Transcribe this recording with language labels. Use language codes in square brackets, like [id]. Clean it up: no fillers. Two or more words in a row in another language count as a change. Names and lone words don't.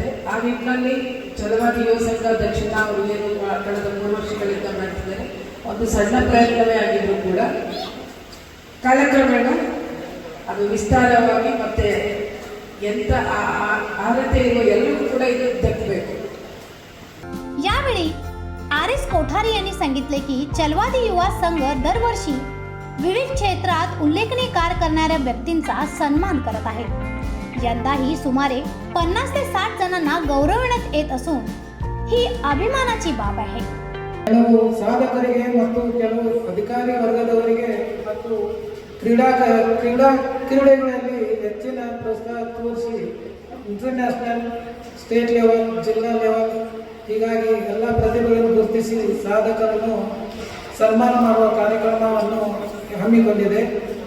[kn] ಆ ನಿಟ್ಟಿನಲ್ಲಿ ಛಲವಾದಿ ಯುವ ಸಂಘ ದಕ್ಷಿಣ ಅವರು ಏನು ಕಳೆದ 3 ವರ್ಷಗಳಿಂದ ಮಾಡ್ತಿದ್ದಾರೆ, ಒಂದು ಸಣ್ಣ ಪ್ರಯತ್ನವೇ ಆಗಿದ್ರು ಕೂಡ ಕಾಲಕ್ರಮೇಣ ಅದು ವಿಸ್ತಾರವಾಗಿ ಮತ್ತೆ ಎಂತ ಅರ್ಹತೆ ಇರುವ ಎಲ್ಲರಿಗೂ ಕೂಡ ಇದು ದಕ್ಕಬೇಕು. [mr] यावेळी आर.एस. कोठारी यांनी सांगितले की चलवादी युवा संघ दरवर्षी विविध क्षेत्रात उल्लेखनीय कार्य करणाऱ्या व्यक्तींचा सन्मान करत आहे. यंदाही सुमारे 50 ते 60 जणांना गौरवण्यात येत असून ही अभिमानाची बाब आहे. [kn] ಕೆಲವು ಸಾಧಕರಿಗೆ ಮತ್ತು ಕೆಲವು ಅಧಿಕಾರಿ ವರ್ಗದವರಿಗೆ ಮತ್ತು ಕ್ರೀಡೆಗಳಲ್ಲಿ ಹೆಚ್ಚಿನ ಪ್ರೋತ್ಸಾಹ ತೋರಿಸಿ [en] International, State Level, [kn] ಜಿಲ್ಲಾ ಲೆವೆಲ್, ಹೀಗಾಗಿ ಎಲ್ಲ ಪ್ರತಿಭೆಗಳನ್ನು ಗುರುತಿಸಿ ಸಾಧಕರನ್ನು ಸನ್ಮಾನ ಮಾಡುವ ಕಾರ್ಯಕ್ರಮವನ್ನು ಹಮ್ಮಿಕೊಂಡಿದೆ.